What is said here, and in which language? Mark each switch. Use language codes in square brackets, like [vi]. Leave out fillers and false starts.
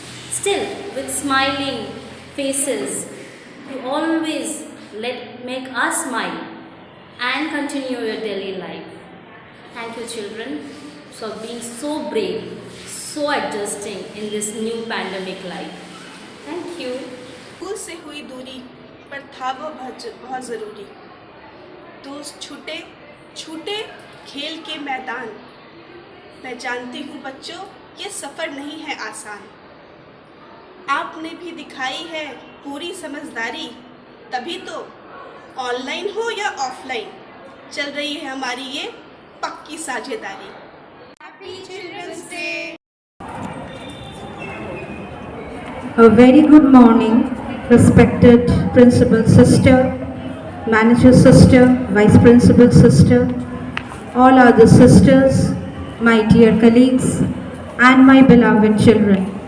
[en] Still, with smiling faces, you always make us smile and continue your daily life. Thank you children for being so brave, so adjusting in this new pandemic life. Thank you. [hi] School से हुई दूरी पर था वो बहुत ज़रूरी। दोस्त छूटे खेल के मैदान। मैं जानती हूँ बच्चों, ये सफ़र नहीं है आसान। आपने भी दिखाई है पूरी समझदारी, तभी तो ऑनलाइन हो या ऑफलाइन चल रही है हमारी ये पक्की साझेदारी। [en] Happy children's day. A very good morning, respected principal sister, manager sister, vice principal sister, all other sisters, my dear colleagues, and my beloved children.